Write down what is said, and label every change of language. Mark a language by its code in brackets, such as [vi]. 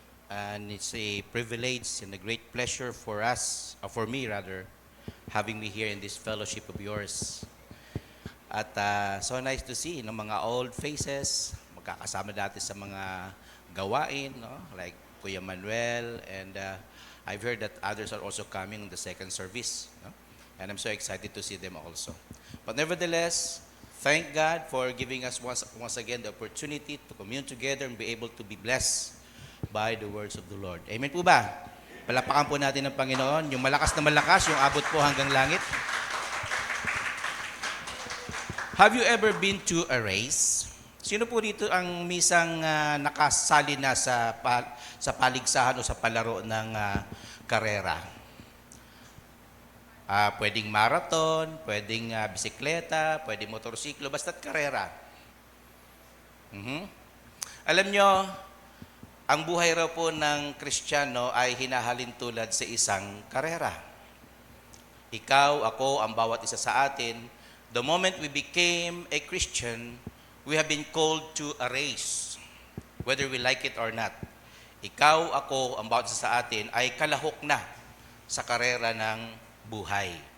[en] And it's a privilege and a great pleasure for us, for me rather, having me here in this fellowship of yours. [tl] At [en] so nice to see [tl] ng mga old faces, magkakasama dati sa mga gawain, no? [en] Like Kuya Manuel, and I've heard that others are also coming in the second service, no? And I'm so excited to see them also. But nevertheless, thank God for giving us once again the opportunity to commune together and be able to be blessed by the words of the Lord. [tl] Amen po ba? Palapakan po natin ng Panginoon, yung malakas na malakas, yung abot po hanggang langit. [en] Have you ever been to a race? [tl] Sino po dito ang misang nakasali na sa paligsahan o sa palaro ng karera? Pwedeng marathon, pwedeng bisikleta, pwedeng motorsiklo, basta't karera. Alam nyo, ang buhay raw po ng Kristiyano ay hinahalin tulad sa isang karera. Ikaw, ako, ang bawat isa sa atin, [en] the moment we became a Christian, we have been called to a race, whether we like it or not. [tl] Ikaw, ako, ang bawat isa sa atin ay kalahok na sa karera ng buhay.